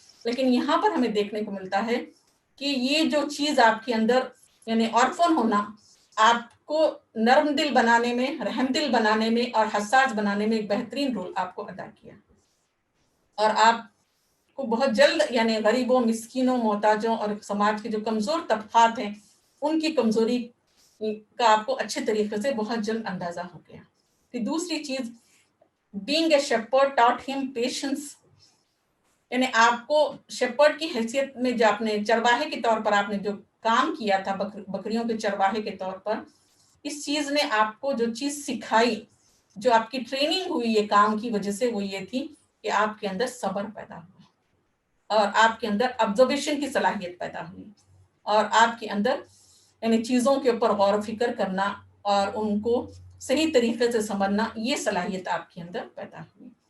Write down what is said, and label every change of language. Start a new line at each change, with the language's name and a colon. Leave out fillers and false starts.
Urdu: لیکن یہاں پر ہمیں دیکھنے کو ملتا ہے کہ یہ جو چیز آپ کے اندر یعنی آرفن ہونا آپ کو نرم دل بنانے میں، رحم دل بنانے میں اور حساس بنانے میں ایک بہترین رول آپ کو ادا کیا. اور آپ کو بہت جلد یعنی غریبوں، مسکینوں، محتاجوں اور سماج کے جو کمزور طبقات ہیں ان کی کمزوری کا آپ کو اچھے طریقے سے بہت جلد اندازہ ہو گیا. پھر دوسری چیز
English: being a shepherd taught him patience.
Urdu: یعنی آپ کو شیپرڈ کی حیثیت میں جو آپ نے چرواہے کے طور پر آپ نے جو کام کیا تھا بکریوں کے چرواہے کے طور پر، اس چیز نے آپ کو جو چیز سکھائی، جو آپ کی ٹریننگ ہوئی یہ کام کی وجہ سے، وہ یہ تھی کہ آپ کے اندر صبر پیدا ہوا اور آپ کے اندر آبزرویشن کی صلاحیت پیدا ہوئی اور آپ کے اندر یعنی چیزوں کے اوپر غور و فکر کرنا اور ان کو صحیح طریقے سے سمجھنا، یہ صلاحیت آپ کے اندر پیدا ہوئی.